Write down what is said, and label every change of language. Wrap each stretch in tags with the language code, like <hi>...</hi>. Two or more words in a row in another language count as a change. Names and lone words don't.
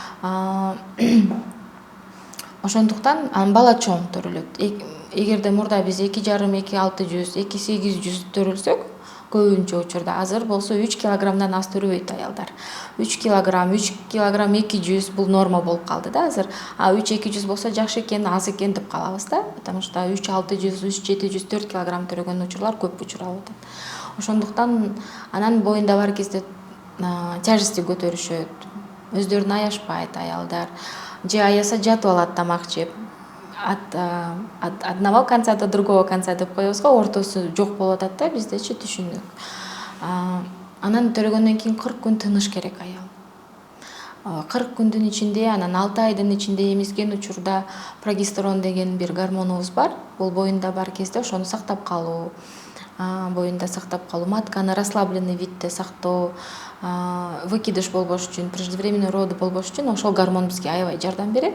<ky>Ошондуктан бала чоң төрөлөт. Эгерде мурда биз 2,5-2,600, 2,800 төрөлсөк, көбүнчө учурда азыр болсо 3 килограммдан аз төрөбөйт аялдар. 3 килограмм 200 бул норма болуп калды да азыр. 3-200 болсо жакшы экен, аз экен деп калабыз да,</ky> <ru>потому что</ru> <ky>3-600, 3-700, 4 килограмм төрөгөн учурлар көп учуралып атат. Ошондуктан анан боюнда бар кезде тяжести көтөрүшөт, өздөрүн аяшпайт аялдар, же аяса жатып алат тамак жеп.</ky> <ru>От одного конца до другого конца</ru> <ky>деп коебуз го, ортосу жок болуп атат да биздечи түшүнүк. Анан төрөгөндөн кийин 40 күн тыныш керек аял. 40 күндүн ичинде, анан 6 айдын ичинде эмизген учурда прогестерон деген бир гормонубуз бар. Бул боюнда бар кезде ошону сактап калуу, боюнда сактап калуу, матканы</ky> <ru>расслабленный видде</ru> <ky>сактоо, выкидыш болбош үчүн,</ky> <ru>преждевременный роды</ru> <ky>болбош үчүн ошол гормон бизге аябай жардам берет.</ky>